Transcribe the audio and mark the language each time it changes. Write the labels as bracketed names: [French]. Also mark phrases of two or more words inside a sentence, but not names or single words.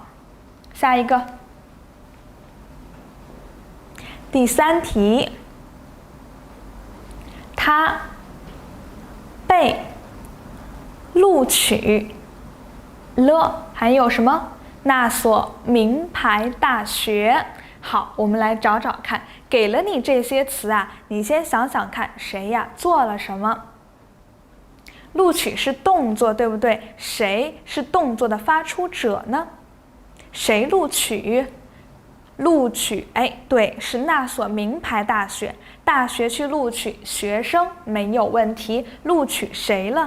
[Chinese] 下一個，第3題，他被錄取了，還有什麼？那所名牌大學。好，我們來找找看，給了你這些詞啊，你先想想看，誰呀做了什麼？錄取是動作，對不對？誰是動作的發出者呢？誰錄取？錄取，哎，對，是那所名牌大學。大學去錄取學生沒有問題，錄取誰了？